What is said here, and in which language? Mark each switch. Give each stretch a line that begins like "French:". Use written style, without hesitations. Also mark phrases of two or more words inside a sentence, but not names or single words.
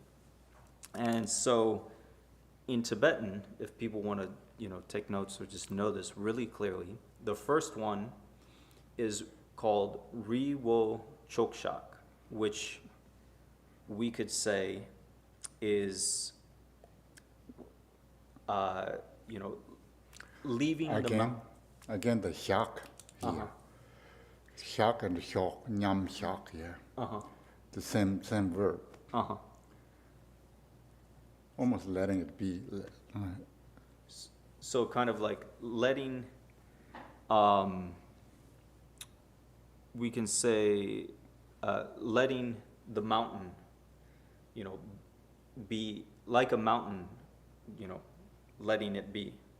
English: And so in Tibetan, if people want to take notes or just know this really clearly, the first one is called Riwo Chokshak, which we could say is, leaving the mountain. Again, the shak here. Shak and shok,
Tibetan: nyam shak
English: here. The same verb. Almost letting it be. So kind of like letting, we can say, letting the mountain, be like a mountain, letting it be.